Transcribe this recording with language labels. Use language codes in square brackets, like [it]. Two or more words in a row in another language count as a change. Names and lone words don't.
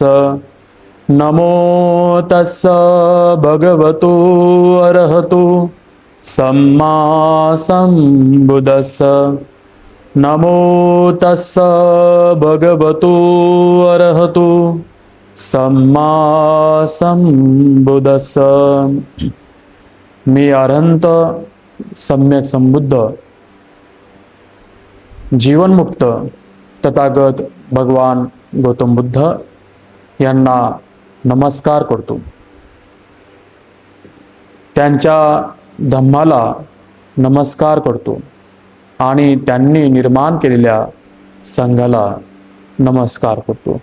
[pi] नमो तस्स भगवतो अरहतो सम्मा संबुद्दस्स। नमो तस्स भगवतो अरहतो सम्मा संबुद्दस्स। [mr] मी अरहंत सम्यक संबुद्ध जीवनमुक्त तथागत भगवान गौतम बुद्ध यांना नमस्कार करतो. त्यांच्या धम्माला नमस्कार करतो आणि त्यांनी निर्माण केलेल्या संघाला नमस्कार करतो.